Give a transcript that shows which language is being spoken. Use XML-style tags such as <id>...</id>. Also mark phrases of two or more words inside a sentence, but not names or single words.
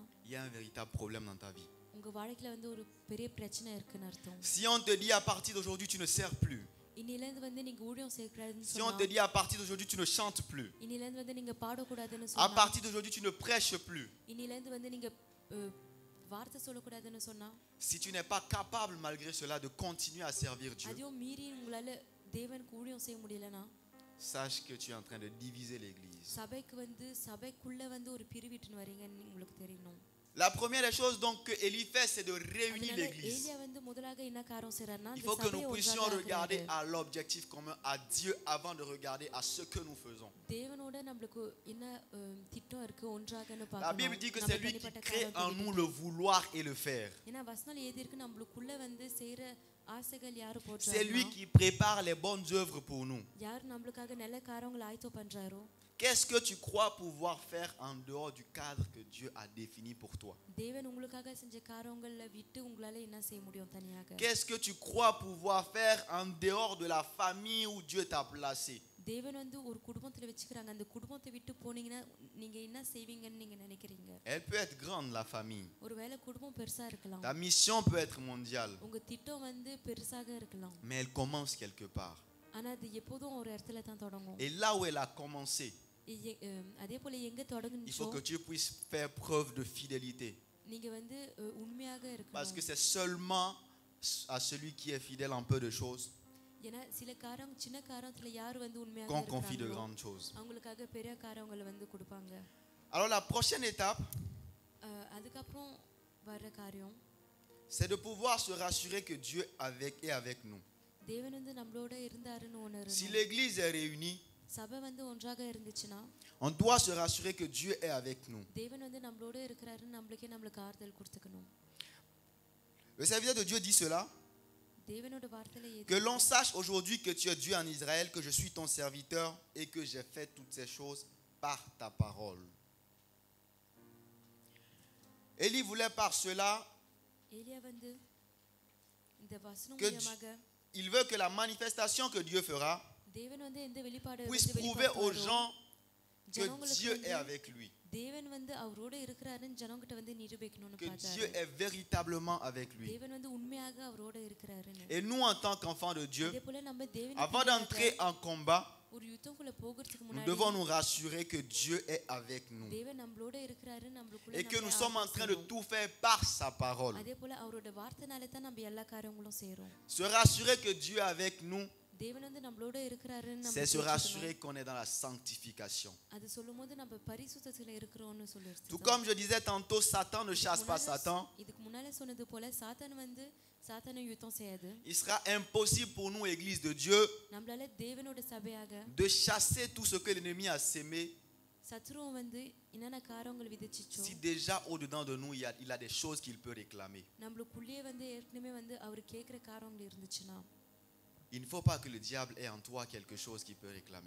<fr>il y a un véritable problème dans ta vie.</fr> <ta>உங்க வாழ்க்கையில வந்து ஒரு பெரிய பிரச்சனை இருக்குன்னு அர்த்தம்.</ta> <fr>Si on te dit à partir d'aujourd'hui tu ne sers plus,</fr> <ta>இன்னிலிருந்து வந்து நீங்க ஊழியம் செய்யக்கூடாதுன்னு</ta> <fr>si on</fr> <ta>சொன்னா,</ta> <fr>te dit à partir d'aujourd'hui tu ne chantes plus,</fr> <ta>இன்னிலிருந்து வந்து நீங்க பாடக்கூடாதுன்னு</ta> <fr>à</fr> <ta>சொன்னா,</ta> <fr>partir d'aujourd'hui tu ne prêches plus,</fr> <ta>இன்னிலிருந்து வந்து நீங்க வார்த்தை சொல்லக்கூடாதுன்னு சொன்னா,</ta> <fr>si tu n'es pas capable malgré cela de continuer à servir Dieu,</fr> <ta>அதையும் மீறி உங்களால தேவனுக்கு ஊழியம் செய்ய முடியலனா,</ta> <fr>sache que tu es en train de diviser l'église.</fr> <ta>சபைக்கு வந்து சபைக்குள்ள வந்து ஒரு பிரிவிட்டுன்னு வரீங்கன்னு உங்களுக்கு தெரியணும்.</ta> <fr>La première des choses donc que Élie fait, c'est de réunir</fr> <ta>அதனால</ta> <fr>l'église.</fr> <ta>ஏலியா வந்து முதலாக என்ன காரியம் செய்றார்னா</ta> <fr>Il</fr> <ta>அந்த</ta> <fr>faut que</fr> <ta>சபையை</ta> <fr>nous puissions</fr> <ta>ஒன்றாக</ta> <fr>regarder</fr> <ta>ஆக்குறாரு.</ta> <fr>à l'objectif commun, à Dieu, avant de regarder à ce que nous faisons.</fr> <ta>தேவனோட நமக்கு என்ன திட்டம் இருக்கு ஒன்றாகன்னு</ta> <fr>La</fr> <ta>பார்க்கணும்.</ta> <fr>Bible dit que</fr> <ta>நம்ம</ta> <fr>c'est lui qui</fr> <ta>தனிப்பட்ட</ta> <fr>crée</fr> <ta>காரியத்தை</ta> <fr>en nous</fr> <ta>விட்டுட்டு.</ta> <fr>le vouloir et le faire.</fr> <ta>ஏன்னா வசனம் எழுதி இருக்கு நம்மளுக்குள்ள வந்து செய்யற ஆசைகள் யாரு</ta> <fr>C'est lui</fr> <ta>போடுறாரோ</ta> <fr>qui prépare les bonnes œuvres pour nous.</fr> <ta>யார் நம்மளுக்காக நல்ல காரியங்களை ஆயத்தம் பண்றாரோ</ta> <fr>Qu'est-ce que tu crois pouvoir faire en dehors du cadre que Dieu a défini pour toi?</fr> <ta>தேவன் உங்களுக்காக செஞ்ச காரியங்களை விட்டு உங்களால என்ன செய்ய முடியும் தனியாக?</ta> <fr>Qu'est-ce que tu crois pouvoir faire en dehors de la famille où Dieu t'a placé?</fr> <ta>தேவன் வந்து ஒரு குடும்பத்துல வச்சுக்கறாங்க. அந்த குடும்பத்தை விட்டு போனீங்கன்னா நீங்க என்ன செய்வீங்கன்னு நீங்க நினைக்கிறீங்க?</ta> <fr>Elle peut être grande, la famille.</fr> <ta>ஒருவேளை குடும்பம் பெருசா இருக்கலாம்.</ta> <fr>Ta mission peut être mondiale.</fr> <ta>உங்க திட்டம் வந்து பெருசாக இருக்கலாம்.</ta> <fr>Mais elle commence quelque part.</fr> <ta>ஆனா அது எப்போதும் ஒரு இடத்துல தான் தொடங்கும்.</ta> <fr>Et là où elle a commencé,</fr> <ta>அதே போல எங்க</ta> <fr>il faut</fr> <ta>தொடங்குச்சோ</ta> <fr>que Dieu puisse faire preuve de fidélité.</fr> <ta>நீங்க வந்து உண்மையாக</ta> <fr>Parce que</fr> <ta>இருக்கணும்.</ta> <fr>c'est seulement à celui qui est fidèle en peu de choses</fr> <ta>ஏன்னா சில காரம் சின்ன காரியத்துல யார் வந்து உண்மையாக</ta> <fr>qu'on confie de</fr> <ta>இருக்காங்களோ</ta> <fr>grandes choses.</fr> <ta>அவங்களுக்காக பெரிய காரியங்களை வந்து கொடுப்பாங்க.</ta> <fr>Alors la prochaine étape,</fr> <ta>அதுக்கப்புறம் வர்ற காரியம்</ta> <fr>c'est de pouvoir se rassurer que Dieu est avec nous.</fr> <ta>தேவன் வந்து நம்மளோட இருந்தாருன்னு</ta> <fr>Si</fr> <ta>உணரணும்.</ta> <fr>l'église est réunie,</fr> <ta>சபை வந்து ஒன்றாக இருந்துச்சுன்னா</ta> <fr>on doit se rassurer que Dieu est avec nous.</fr> <ta>தேவன் வந்து நம்மளோட இருக்கிறாருன்னு நம்மளுக்கு ஆறுதல் கொடுத்துக்கணும்.</ta> <fr>Le serviteur de Dieu dit cela,</fr> <ta>தேவனோட வார்த்தையில</ta> <fr>que l'on sache aujourd'hui que tu es Dieu en Israël, que je suis ton serviteur et que j'ai fait toutes ces choses par ta parole. Élie voulait par cela</fr> <ta>ஏலியா வந்து இந்த வசனம்</ta> <fr>que</fr> <ta>மூலமாக</ta> <fr>il veut que la manifestation que Dieu fera</fr> <ta>தேவன் வந்து எந்த வெளிப்பாடு</ta> <fr>puisse prouver aux gens que Dieu est avec lui,</fr> <ta>தேவன் வந்து அவரோட இருக்கிறாருன்னு ஜனங்கிட்ட வந்து நிரூபிக்கணும்னு</ta> <fr>que</fr> <ta>பார்த்தாரு.</ta> <fr>Dieu est véritablement avec lui.</fr> <ta>தேவன் வந்து உண்மையாக அவரோட இருக்கிறாருன்னு.</ta> <fr>Et nous en tant qu'enfants de Dieu,</fr> <ta>அதே போல நம்ம தேவன்</ta> <fr>avant d'entrer en combat,</fr> <ta>ஒரு யுத்தம்க்குள்ள போகிறதுக்கு</ta> <fr>Nous</fr> <ta>முன்னாடி</ta> <fr>devons nous rassurer que Dieu est avec nous</fr> <ta>தேவன் நம்மளோட இருக்கிறாரு நம்மளுக்குள்ள</ta> <fr>et que nous</fr> <ta>நம்மளை</ta> <fr>sommes en train de</fr> <ta>ஆசீர்வதிக்கணும்.</ta> <fr>tout faire par sa parole.</fr> <ta>அதே போல அவரோட வார்த்தைனால தான் நம்ம எல்லா காரியங்களும் செய்றோம்.</ta> <fr>Se rassurer que Dieu est avec nous,</fr> <ta>தேவன் வந்து நம்மளோட இருக்கிறாருன்னு நம்ம</ta> <fr>c'est se</fr> <ta>தெரிஞ்சுக்கணும்.</ta> <fr>rassurer qu'on est dans la sanctification.</fr> <ta>அது சொல்லும்போது நம்ம பரிசுத்தத்துல இருக்கிறோம்னு சொல்லிருச்சு.</ta> <fr>Tout comme je disais tantôt, Satan ne chasse pas Satan.</fr> <ta>இதுக்கு முன்னால சொன்னது போல சாத்தான் வந்து சாத்தானை யுத்தம் செய்யாது.</ta> <fr>Il sera impossible pour nous, Église de Dieu,</fr> <ta>நம்மளால தேவனோட சபையாக</ta> <fr>de chasser tout ce que l'ennemi a sémé</fr> <ta>சத்ருவம் வந்து என்னென்ன காரியங்கள் விதைச்சிச்சோ</ta> <fr>si déjà au-dedans de nous, il a des choses qu'il peut réclamer.</fr> <ta>நம்மளுக்குள்ளேயே வந்து ஏற்கனவே வந்து அவர் கேட்குற காரியங்கள் இருந்துச்சுன்னா</ta> <fr>Il ne faut pas que le diable ait en toi quelque chose qu'il peut réclamer.</fr>